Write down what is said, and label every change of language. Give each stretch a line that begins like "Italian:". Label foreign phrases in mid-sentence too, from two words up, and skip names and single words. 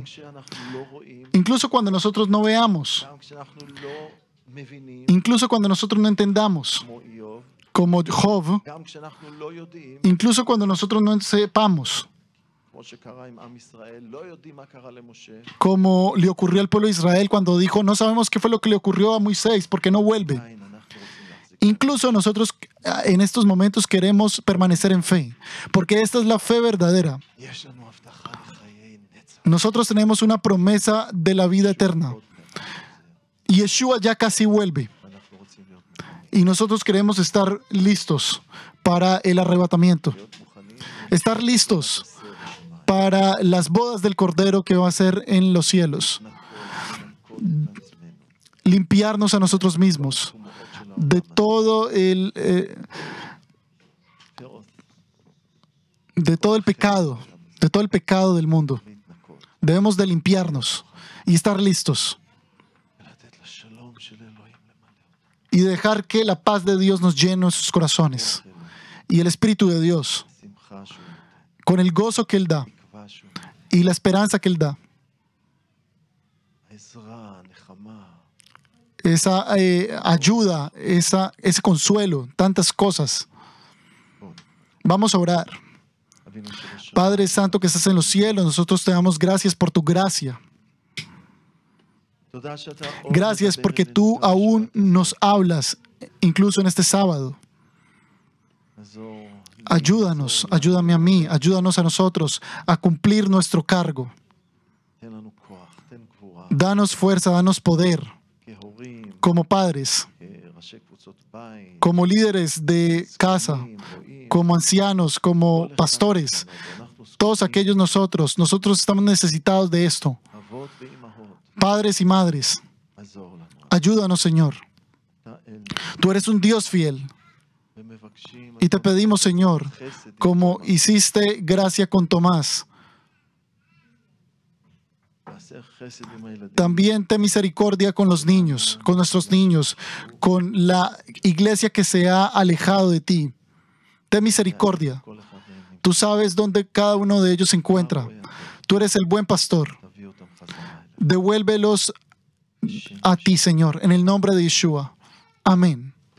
Spanish: Incluso cuando nosotros no veamos, incluso cuando nosotros no entendamos, como Job, incluso cuando nosotros no sepamos, como le ocurrió al pueblo de Israel cuando dijo, no sabemos qué fue lo que le ocurrió a Moisés, porque no vuelve. Incluso nosotros en estos momentos queremos permanecer en fe, porque esta es la fe verdadera.
Hebrew: יש לנו הבטחה לחיי נצח.
Spanish: Nosotros tenemos una promesa de la vida eterna. Yeshua ya casi vuelve
Hebrew: ואנחנו רוצים להיות מוכנים.
Spanish: y nosotros queremos estar listos para el arrebatamiento,
Hebrew: להיות מוכנים
Spanish: estar listos
Hebrew: לסר בשמיים.
Spanish: para las bodas del Cordero que va a ser en los cielos,
Hebrew: לנקות את עצמנו.
Spanish: limpiarnos a nosotros mismos
Hebrew: טומאות של
Spanish: de
Hebrew: העולם.
Spanish: todo el pecado, de todo el pecado del mundo.
Hebrew: להתנקות.
Spanish: Debemos de limpiarnos y estar listos
Hebrew: ולתת לשלום של אלוהים למלא אותנו.
Spanish: y dejar que la paz de Dios nos llene nuestros corazones y el Espíritu de Dios
Hebrew: שמחה שהוא נותן.
Spanish: con el gozo que Él da
Hebrew: תקווה שהוא נותן.
Spanish: y la esperanza que Él da.
Hebrew: העזרה, הנחמה.
Spanish: Esa ayuda, ese consuelo, tantas cosas. Vamos a orar.
Hebrew: אבינו שבשמיים.
Spanish: Padre Santo que estás en los cielos, nosotros te damos gracias por tu gracia.
Hebrew: תודה שאתה עוד
Spanish: Gracias
Hebrew: מדבר
Spanish: porque
Hebrew: אלינו
Spanish: tú
Hebrew: גם
Spanish: aún
Hebrew: בשבת הזאת.
Spanish: nos hablas, incluso en este sábado.
Hebrew: עזור לי,
Spanish: Ayúdanos,
Hebrew: עזור לנו.
Spanish: ayúdame a mí, ayúdanos a nosotros a cumplir nuestro cargo.
Hebrew: תן לנו כוח, תן גבורה.
Spanish: Danos fuerza, danos poder
Hebrew: כהורים,
Spanish: como padres,
Hebrew: כראשי קבוצות בית,
Spanish: como líderes de casa,
Hebrew: זקנים, רועים,
Spanish: como ancianos, como
Hebrew: כל אחד
Spanish: pastores.
Hebrew: מאיתנו, ואנחנו
Spanish: Todos
Hebrew: זקוקים,
Spanish: aquellos nosotros estamos necesitados de esto.
Hebrew: אבות ואימהות,
Spanish: Padres y madres,
Hebrew: עזור לנו.
Spanish: ayúdanos, Señor.
Hebrew: אתה אל
Spanish: Tú eres un Dios fiel
Hebrew: ומבקשים,
Spanish: y te
Hebrew: עזור
Spanish: pedimos, Señor,
Hebrew: חסד,
Spanish: como
Hebrew: יתומה,
Spanish: hiciste gracia con Tomás,
Hebrew: תעשה חסד עם הילדים,
Spanish: también ten misericordia con los niños, con nuestros niños, con la iglesia que se ha alejado de ti. Ten misericordia.
Hebrew: כל אחד מהם
Spanish: Tú sabes dónde cada uno de ellos se encuentra. Tú eres el buen pastor.
Hebrew: תביא אותם חזרה אליך.
Spanish: Devuélvelos a ti, Señor, en el nombre de Yeshua. Amén.